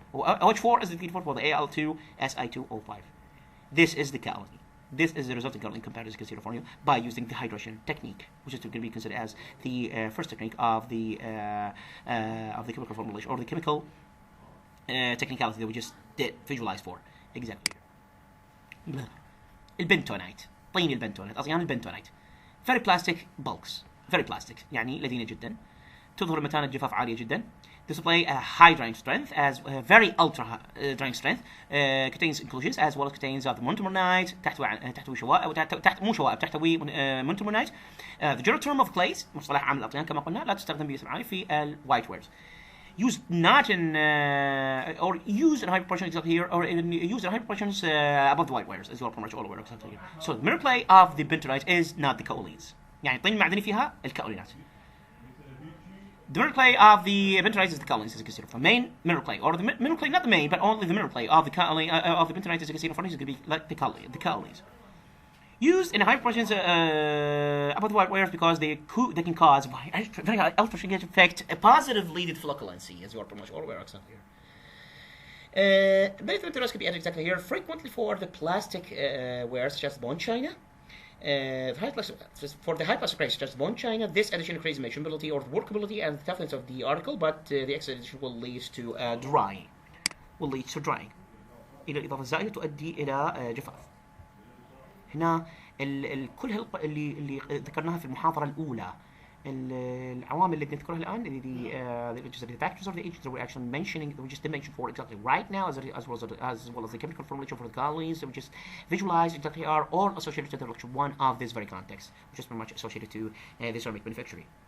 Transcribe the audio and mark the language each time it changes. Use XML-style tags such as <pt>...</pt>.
<en>OH4 is the default for the Al2Si2O5. This is the kaolin. This is the resulting kaolin compound, as you can see for you, by using the hydration technique, which is going to be considered as the first technique of the chemical formulation or the chemical technicality that we just did visualize for exactly.</en> <ar>البنتونايت، طين البنتونايت، أصيان البنتونايت.</ar> <en>Very plastic bulks. Very plastic،</en> <ar>يعني لذيذة جدا. تظهر متانة جفاف عالية جدا.</ar> <en>Display a high drying strength as very ultra drying strength. Contains inclusions as well as contains the montamonite.</en> <ar>تحتوي شوائب مو شوائب تحتوي montamonite.</ar> <en>The general term of clays</en> <ar>مصطلح عام الأطيان كما قلنا لا تستخدم باسم عام في white wares.</ar> <en>Used not in or used in high proportions up here, or used in high proportions above the white wares as well, pretty much all over except here. So the mineral clay of the bentonite is not the kaolins.</en> <ar>يعني الطين المعدني فيها الكاولينات.</ar> <en>The mineral clay of the bentonite is the kaolins, as you can see from main mineral clay, or the mineral clay, not the main, but only the mineral clay of the kaolin of the bentonite, as you can see in front of you, is going to be like the kaolins. Used in high proportions above the white wares because they can cause very ultra-negative effect positively the flocculency, as you are pretty much all aware of here. Many materials can be added exactly here frequently for the plastic wares such as bone china. For the high plastic wares such as bone china, this addition increases manageability or workability and the toughness of the article, but the extra addition will lead to drying.</en> <ar>إلى الإضافة الزائدة تؤدي إلى جفاف. هنا كل اللي ذكرناها في المحاضرة الأولى، العوامل اللي بنذكرها الآن</ar> <en>the factors of the agents that we're actually mentioning, we just mentioned for exactly right now, as well as the chemical formulation for the kaolins that we just visualized exactly are all associated to the lecture 1 of this very context, which is pretty much associated to the ceramic manufacturing.</en>